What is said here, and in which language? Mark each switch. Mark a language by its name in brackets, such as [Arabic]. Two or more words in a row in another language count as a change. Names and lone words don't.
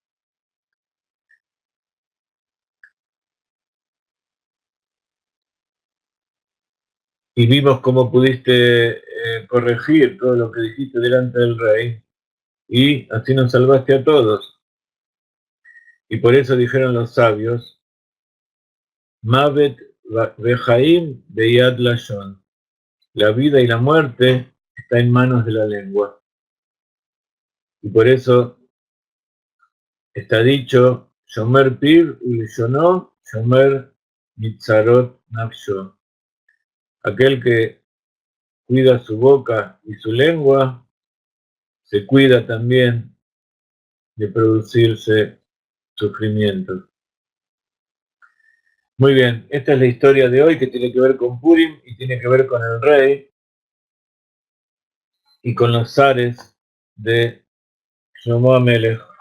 [Spanish] Y vimos cómo pudiste corregir todo lo que dijiste delante del rey, y así nos salvaste a todos. Y por eso dijeron los sabios: [Hebrew] מות וחיים ביד לשון. [Spanish] La vida y la muerte está en manos de la lengua. Y por eso está dicho: [Hebrew] שומר פיו ולשונו שומר מצרות נפשו. [Spanish] Aquel que cuida su boca y su lengua, se cuida también de producirse sufrimientos. Muy bien, esta es la historia de hoy que tiene que ver con Purim y tiene que ver con el rey y con los zares de Shlomo Amelech.